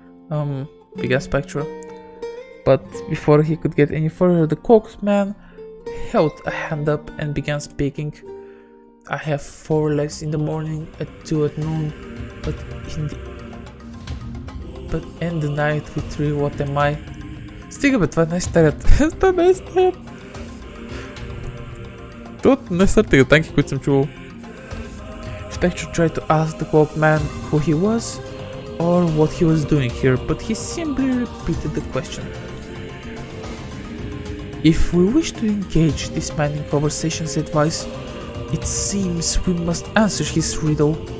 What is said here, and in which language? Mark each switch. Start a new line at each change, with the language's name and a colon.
English: Began Spectre. But before he could get any further, the cloaked man held a hand up and began speaking. I have 4 legs in the morning, at 2 at noon, but in the night with 3, what am I?
Bulgarian: Стига бе, това е най-старият. Това е най-старият. Това е най-старите танки, които съм чувал.
English: Spectre tried to ask the cloaked man who he was or what he was doing here, but he simply repeated the question. If we wish to engage this man in conversation's advice, it seems we must answer his riddle.